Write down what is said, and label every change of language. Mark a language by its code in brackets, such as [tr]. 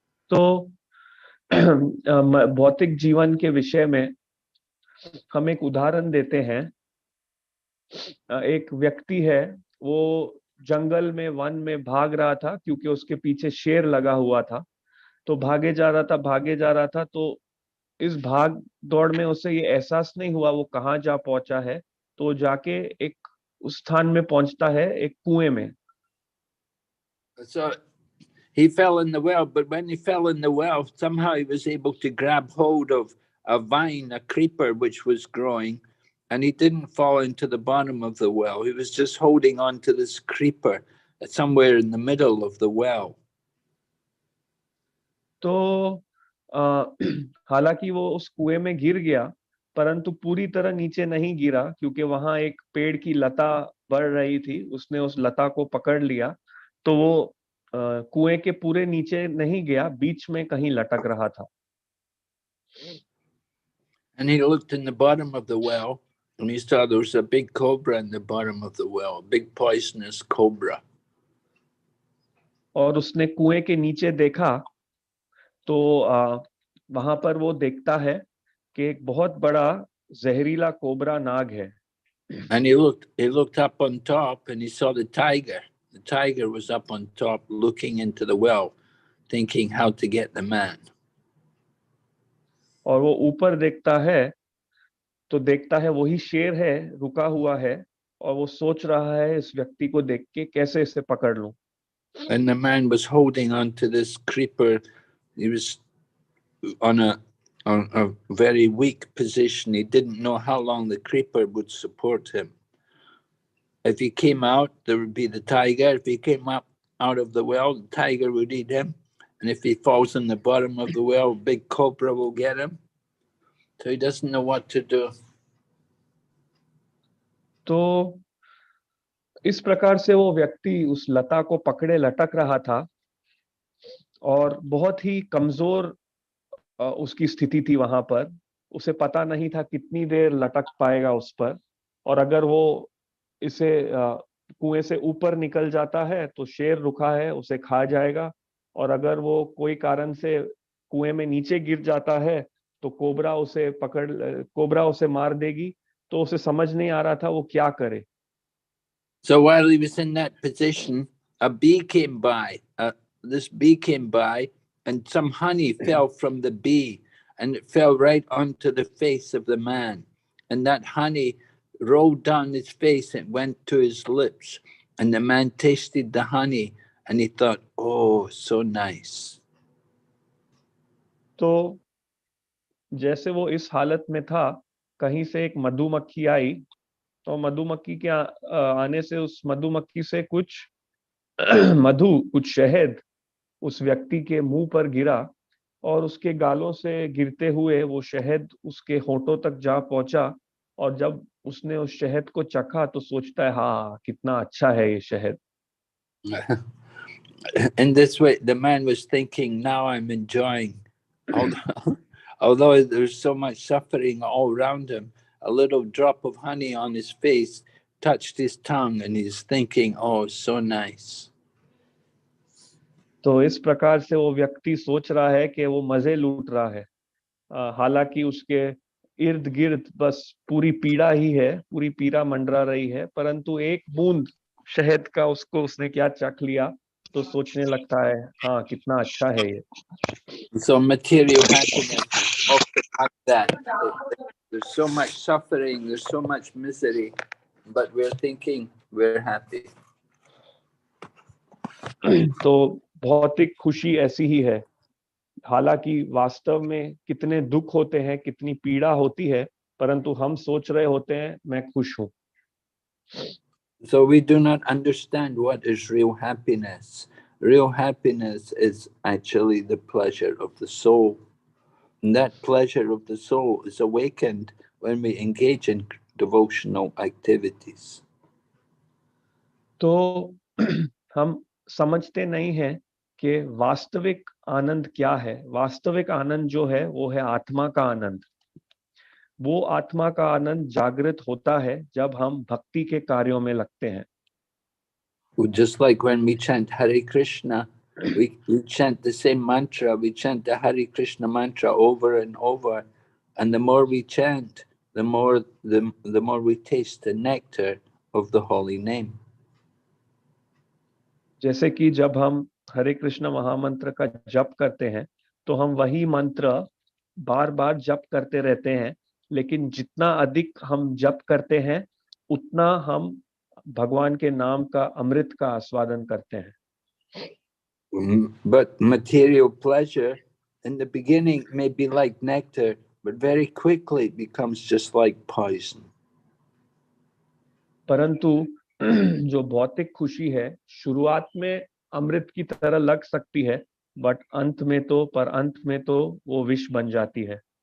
[hi] तो भौतिक जीवन के विषय में हम एक उदाहरण देते हैं। एक व्यक्ति है, वो जंगल में, वन में भाग रहा था क्योंकि उसके पीछे शेर लगा हुआ था। तो भागे जा रहा था, तो इस भाग दौड़ में उसे ये एहसास नहीं हुआ वो कहाँ जा पहुंचा है। तो जाके एक उस स्थान में पहुंचता है, एक कुएं में। [en] So he fell in the well, but when he fell in the well, somehow he was able to grab hold of a vine, a creeper which was growing, and he didn't fall into the bottom of the well. He was just holding on to this creeper somewhere in the middle of the well. [hi] तो हालांकि वो उस कुएं में गिर गया, परंतु पूरी तरह नीचे नहीं गिरा क्योंकि वहां एक पेड़ की लता बढ़ रही थी। उसने उस लता को पकड़ लिया, तो वो कुएं के पूरे नीचे नहीं गया, बीच में कहीं लटक रहा था। [en] And he looked in the bottom of the well, and he saw there was a big cobra in the bottom of the well, a big poisonous cobra. [hi] और उसने कुएं के नीचे देखा, तो वहां पर वो देखता है कि एक बहुत बड़ा जहरीला कोबरा नाग है। [en] And he looked up on top, and he saw the tiger. The tiger was up on top, looking into the well, thinking how to get the man. [hi] और वो ऊपर देखता है, तो देखता है वही शेर है, रुका हुआ है, और वो सोच रहा है इस व्यक्ति को देख के कैसे इसे पकड़ लूं। [en] And the man was holding on to this creeper. He was on a very weak position. He didn't know how long the creeper would support him. If he came out, there would be the tiger. If he came up out of the well, the tiger would eat him. And if he falls in the bottom of the well, a big cobra will get him. So he doesn't know what to do. [hi] तो इस प्रकार से वो व्यक्ति उस लता को पकड़े लटक रहा था, और बहुत ही कमजोर उसकी स्थिति थी वहां पर। उसे पता नहीं था कितनी देर लटक पाएगा उस पर, और अगर वो इसे कुएं से ऊपर निकल जाता है तो शेर रुका है, उसे खा जाएगा, और अगर वो कोई कारण से कुएं में नीचे गिर जाता है तो कोबरा उसे मार देगी। तो उसे समझ नहीं आ रहा था वो क्या करे। [en] So while he was in that position, a bee came by. This bee came by, and some honey fell from the bee, and it fell right onto the face of the man. And that honey rolled down his face and went to his lips. And the man tasted the honey, and he thought, "Oh, so nice." [hi] तो जैसे वो इस हालत में था, कहीं से एक मधुमक्खी आई, तो मधुमक्खी के आने से उस मधुमक्खी से कुछ मधु, कुछ शहद उस व्यक्ति के मुंह पर गिरा, और उसके गालों से गिरते हुए वो शहद उसके होठों तक जा पहुंचा, और जब उसने उस शहद को चखा तो सोचता है, हाँ कितना अच्छा है ये शहद। [en] In this way, the man was thinking, now I'm enjoying. Although there's so much suffering all around him, a little drop of honey on his face touched his tongue, and he's thinking, oh, so nice. [hi] तो इस प्रकार से वो व्यक्ति सोच रहा है कि वो मजे लूट रहा है, हालांकि उसके इर्द गिर्द बस पूरी पीड़ा ही है, पूरी पीड़ा मंडरा रही है, परंतु एक बूंद शहद का उसने क्या चख लिया तो सोचने लगता है, हाँ कितना अच्छा है ये। [en] So material happiness is often like that. There's so much suffering, there's so much misery, but we're thinking we're happy. [hi] तो भौतिक खुशी ऐसी ही है, हालांकि वास्तव में कितने दुख होते हैं, कितनी पीड़ा होती है, परंतु हम सोच रहे होते हैं मैं खुश हूं। [en] So we do not understand what is real happiness. Real happiness is actually the pleasure of the soul. And that pleasure of the soul is awakened when we engage in devotional activities. [hi] तो हम समझते नहीं हैं कि वास्तविक आनंद क्या है। वास्तविक आनंद जो है वो है आत्मा का आनंद। वो आत्मा का आनंद जागृत होता है जब हम भक्ति के कार्यों में लगते हैं। [en] Just like when we chant Hare Krishna, we chant the same mantra, we chant the Hare Krishna mantra over and over, and the more we chant, the more we taste the nectar of the holy name. [hi] जैसे कि जब हम हरे कृष्ण महामंत्र का जप करते हैं तो हम वही मंत्र बार बार जप करते रहते हैं, लेकिन जितना अधिक हम जप करते हैं उतना हम भगवान के नाम का अमृत का आस्वादन करते हैं। [en] But material pleasure in the beginning may be like nectar, but very quickly it becomes just like poison. [hi] परंतु जो भौतिक खुशी है शुरुआत में अमृत की तरह लग सकती है, बट अंत में तो वो विष बन जाती है।